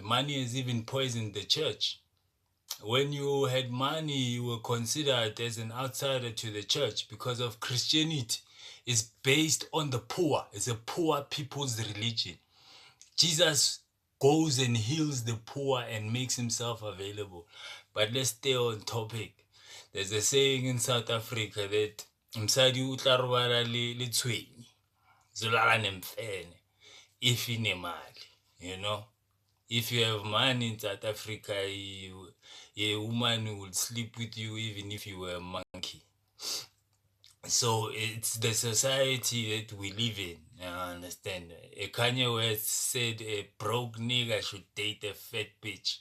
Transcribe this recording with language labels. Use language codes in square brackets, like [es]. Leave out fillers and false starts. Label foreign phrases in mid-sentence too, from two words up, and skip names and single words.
[en] Money has even poisoned the church. When you had money, you were considered as an outsider to the church because of Christianity is based on the poor. It's a poor people's religion. Jesus goes and heals the poor and makes himself available. But let's stay on topic. There's a saying in South Africa that [st] msadi o tla robala le tshwenye [zu] zolala nemfene [en] if inemali, you know. If you have money in South Africa, a woman will sleep with you even if you were a monkey. So it's the society that we live in. I understand. Kanye West said a broke nigga should date a fat bitch.